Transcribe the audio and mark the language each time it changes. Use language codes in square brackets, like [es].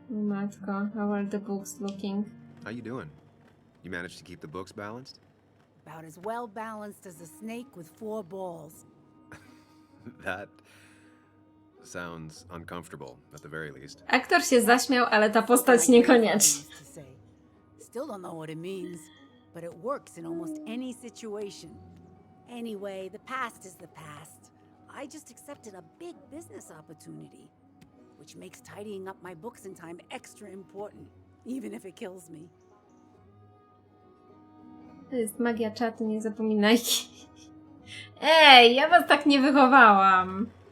[en] Oh, matko, how are the books looking? How you doing? You managed to keep the books balanced? About as well balanced as a snake with 4 balls. That sounds uncomfortable, at the very least. [pl] Aktor się zaśmiał, ale ta postać niekoniecznie. [en] Still don't know what it means, but it works in almost any situation. Anyway, the past is the past. I just accepted a big business opportunity, which makes tidying up my books in time extra important, even if it kills me. [pl] To jest magia czatu, nie zapominajcie. Ej, ja was tak nie wychowałam.